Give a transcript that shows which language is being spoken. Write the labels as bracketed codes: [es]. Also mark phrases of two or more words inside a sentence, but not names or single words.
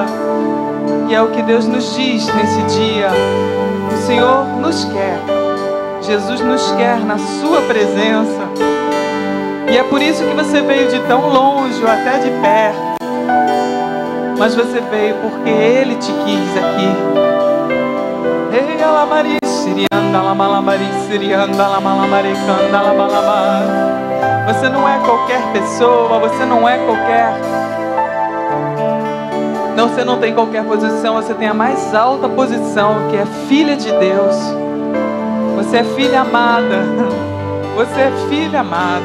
[pt] E é o que Deus nos diz nesse dia. O Senhor nos quer. Jesus nos quer na sua presença. E é por isso que você veio de tão longe ou até de perto. Mas você veio porque Ele te quis aqui. Ei, alamari, sirianda, lamalabari, sirianda, lamalamaricanda, lamalabar. Você não é qualquer pessoa, você não é qualquer... Não, você não tem qualquer posição, você tem a mais alta posição, que é filha de Deus. Você é filha amada. Você é filha amada.